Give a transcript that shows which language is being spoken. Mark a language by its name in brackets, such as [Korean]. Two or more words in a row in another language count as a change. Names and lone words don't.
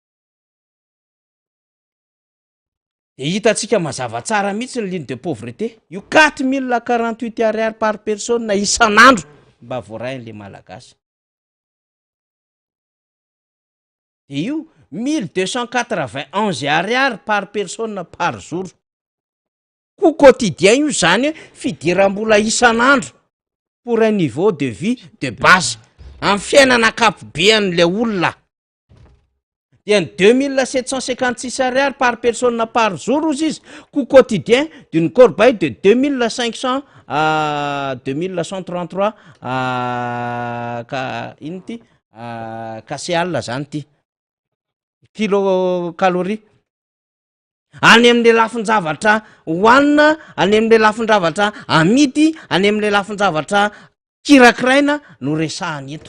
[Malagasy] De hitantsika mazava tsara mihitsy ny [French] ligne de pauvreté. [Malagasy] Io 4,048 ariary [French] par personne [Malagasy] isan'andro mba voarain'le malagasy. De io 1,291 ariary [French] par personne par jour. [Malagasy] Ko quotidien io zany hoe fidiram-bola isan'andro [French] pour un niveau de vie de base [Malagasy] amin'ny fiainana ankapobean'le olona. Dia ny 2,756 ariary [French] par personne par jour [Malagasy] ozy izy, [French] coût quotidien d'une corbeille de 2,500 à 2,133 kcal [Malagasy] zany ty [French] kilocalorie. [Malagasy] Any amin'le lafin-javatra hoanina, any amin'le lafin-javatra amidy, any amin'le lafin-javatra kirakiraina no resahany eto.